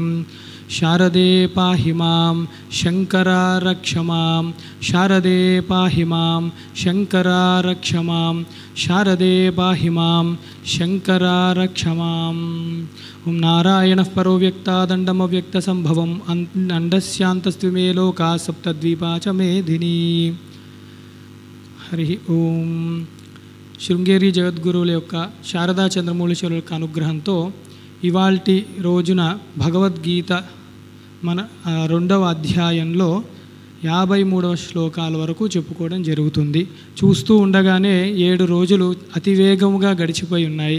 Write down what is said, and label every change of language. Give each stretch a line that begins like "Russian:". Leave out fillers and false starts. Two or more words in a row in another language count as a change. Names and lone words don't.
Sanskrit: शारदे पाहि मां शङ्करा रक्ष मां शारदे पाहि मां शङ्करा रक्ष मां शारदे पाहि मां शङ्करा रक्ष माम्। ओं नारायणः परो व्यक्तादण्डमव्यक्तसम्भवम् अण्डस्यान्तस्त्विमे लोकाः सप्तद्वीपा च मेदिनी। हरि ओं।
Telugu: శృంగేరి జగద్గురువుల యొక్క శారదా చంద్రమౌళీశ్వరుల యొక్క అనుగ్రహంతో ఇవాల్టి రోజున భగవద్గీత మన 2వ అధ్యాయంలో 53వ శ్లోకాల వరకు చెప్పుకోవడం జరుగుతుంది. చూస్తూ ఉండగానే 7 రోజులు అతివేగంగా గడిచిపోయి ఉన్నాయి.